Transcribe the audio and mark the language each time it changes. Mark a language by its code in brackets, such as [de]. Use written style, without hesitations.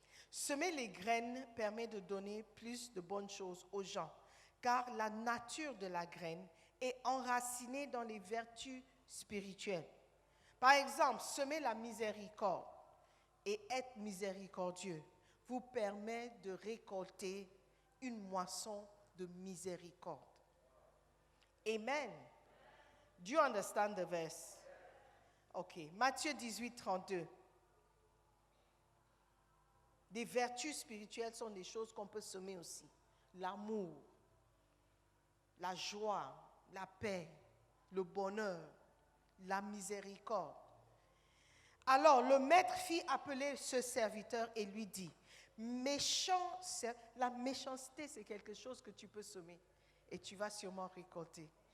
[fr] Semer les graines permet de donner plus de bonnes choses aux gens, car la nature de la graine est enracinée dans les vertus spirituelles. Par exemple, semer la miséricorde et être miséricordieux vous permet de récolter une moisson de miséricorde. Amen. [en] Do you understand the verse? [fr] Ok. Matthieu 18, 32. Des vertus spirituelles sont des choses qu'on peut semer aussi. L'amour, la joie, la paix, le bonheur, la miséricorde. Alors le maître fit appeler ce serviteur et lui dit, la méchanceté c'est quelque chose que tu peux semer et tu vas sûrement récolter.